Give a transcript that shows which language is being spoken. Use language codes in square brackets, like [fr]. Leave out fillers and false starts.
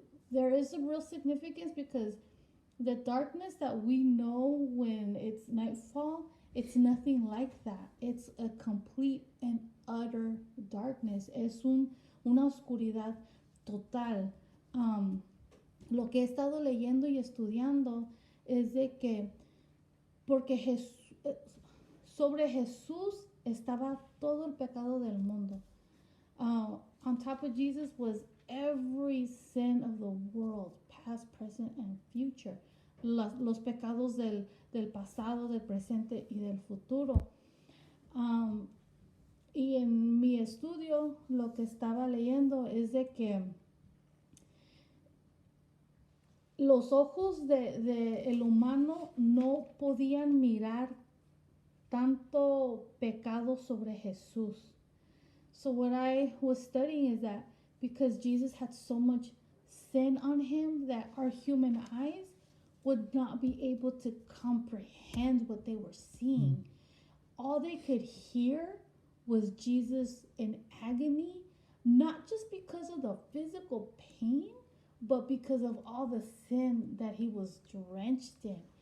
[en] There is a real significance because the darkness that we know when it's nightfall, it's nothing like that. It's a complete and utter darkness. [es] Es una oscuridad total. Lo que he estado leyendo y estudiando es de que porque sobre Jesús estaba todo el pecado del mundo. [en] On top of Jesus was every sin of the world, past, present, and future. [es] Los pecados del pasado, del presente y del futuro. Y en mi estudio lo que estaba leyendo es de que los ojos de el humano no podían mirar tanto pecado sobre Jesús. [en] So what I was studying is that because Jesus had so much sin on him that our human eyes would not be able to comprehend what they were seeing. All they could hear was Jesus in agony, not just because of the physical pain, but because of all the sin that he was drenched in.